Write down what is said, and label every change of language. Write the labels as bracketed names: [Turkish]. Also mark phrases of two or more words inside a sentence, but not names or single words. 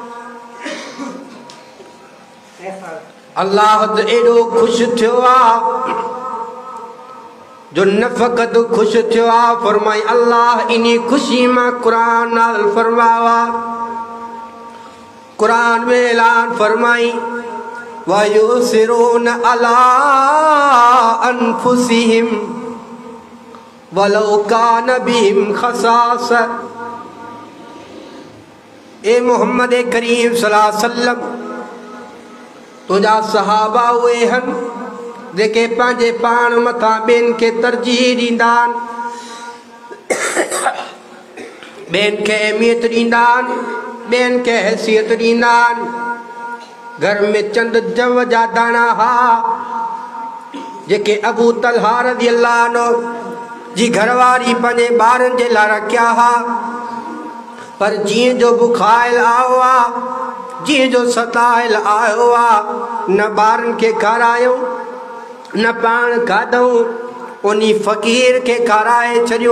[Sindhi] अल्लाह त एॾो ख़ुशि थियो आहे जो न फ़क़त ख़ुशि थियो आहे, फरमाई अल्लाह इन्ही ख़ुशी मां क़ुरान नाज़िल फरमायो आहे। क़ुरान में ऐलान फरमाई [Arabic] ويؤثرون على أنفسهم ولو كان بهم خصاصة. [Sindhi] ए मोहम्मद करीम [Arabic] صلى الله عليه وسلم [Sindhi] तुझा सहाबा उहे हन जेके पंहिंजे पाण मथां ॿियनि खे तरजीह ॾींदा आहिनि, ॿियनि खे अहमियत ॾींदा आहिनि, ॿियनि खे हैसियत ॾींदा आहिनि। घर में चंद जव जा दाणा हा जेके अबू तलहा [Arabic] رضي الله عنه [Sindhi] जी घरवारी पंहिंजे ॿारनि जे लाइ रखिया हा, पर जीअं जो बुखाइल आयो आहे, जीअं जो सताइल आयो आहे, न ॿारनि खे खारायूं न पाण खाधऊं, उन्ही फ़क़ीर खे खाराए छॾियूं।